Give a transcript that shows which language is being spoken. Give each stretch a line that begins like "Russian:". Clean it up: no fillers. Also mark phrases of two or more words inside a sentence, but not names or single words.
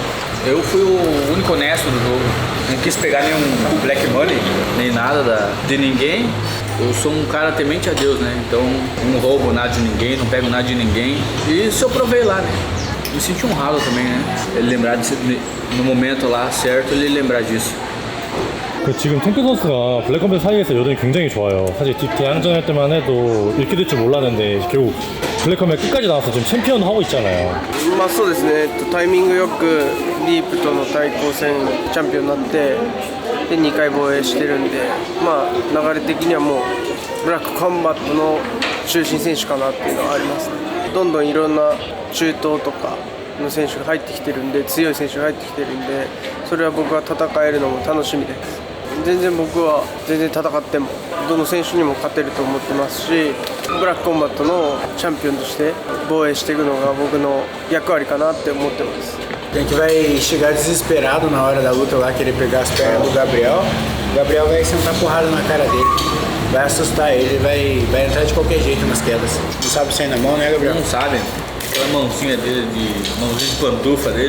Portuguese: Eu fui o único honesto do jogo. Não quis pegar nenhum Black Money, nem nada de ninguém. Eu sou um cara temente a Deus, né? Então não roubo nada de ninguém, não pego nada de ninguém. E isso eu provei lá, né? Me senti honrado também, né? Ele lembrar disso, no momento lá certo, ele lembrar disso.
Korean: 지금 탱크 선수가 블랙컴뱃 사이에서 여전히 굉장히 좋아요. 사실 대항전 할 때만 해도 이렇게 될 줄 몰랐는데 결국 블랙컴뱃 끝까지 나와서 지금 챔피언 하고 있잖아요.
Japanese: そうですね、タイミングよくディープとの対抗戦チャンピオンになってで2回防衛してるんで、流れ的にはもうブラックコンバットの中心選手かなっていうのはありますね。どんどんいろんな中東とかの選手が入ってきてるんで、強い選手が入ってきてるんで、それは僕は戦えるのも楽しみです。全然僕は戦ってもどの選手にも勝てると思ってますし、ブラックコンバットのチャンピオンとして防衛していくのが僕の役割かなって思ってます。
Portuguese: A gente vai chegar desesperado na hora da luta lá, querer pegar as pernas do Gabriel. O Gabriel vai sentar porrada na cara dele, vai assustar ele, vai entrar de qualquer jeito nas quedas. Não sabe sair na mão, né, Gabriel? Não sabe. Aquela mãozinha dele, mãozinha de pantufa dele.